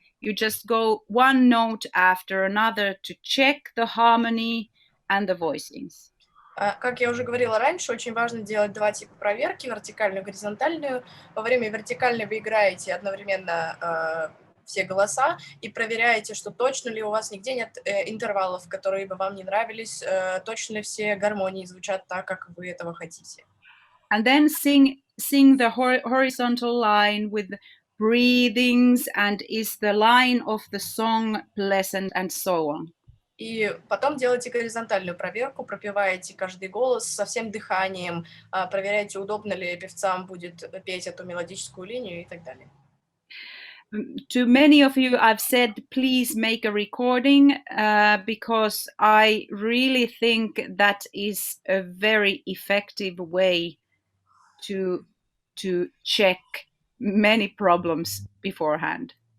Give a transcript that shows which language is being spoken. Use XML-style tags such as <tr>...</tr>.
<en>You just go one note after another to check the harmony and the voicings.</en> <ru>Как я уже говорила раньше, очень важно делать 2 типа проверки, вертикальную и горизонтальную. Во время вертикальной вы играете одновременно все голоса и проверяете, что точно ли у вас нигде нет интервалов, которые бы вам не нравились, точно ли все гармонии звучат так, как вы этого хотите.</ru> <en>And then sing the horizontal line with breathings, and is the line of the song pleasant, and so on.</en> <ru>И потом делайте горизонтальную проверку, пропеваете каждый голос со всем дыханием, проверяете, удобно ли певцам будет петь эту мелодическую линию и так далее.</ru> <en>To many of you, I've said, please make a recording because I really think that is a very effective way to check many problems beforehand.</en>